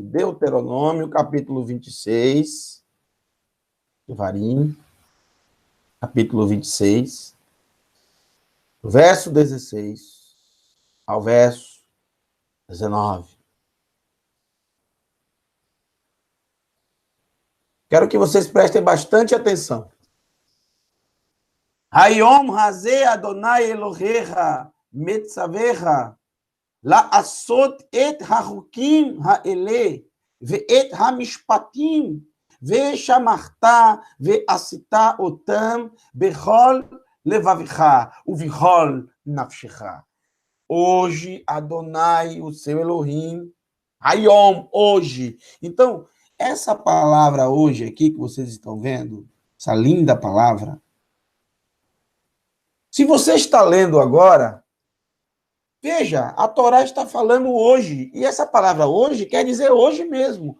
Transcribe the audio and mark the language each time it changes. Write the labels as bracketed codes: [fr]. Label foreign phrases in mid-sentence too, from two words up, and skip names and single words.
[pt] Deuteronômio, capítulo 26, Devarim, capítulo 26, do verso 16 ao verso 19. Quero que vocês prestem bastante atenção. [he] היום הזה אדוני אלוהיך מצווך לעשות את החוקים האלה ואת המשפטים ושמחת ועשית אותם בכל לבבך ובכל נפשך. [pt] Hoje, Adonai, o seu Elohim, Hayom, hoje. Então, essa palavra hoje aqui que vocês estão vendo, essa linda palavra, se você está lendo agora, Veja, a Torá está falando hoje, e essa palavra hoje quer dizer hoje mesmo.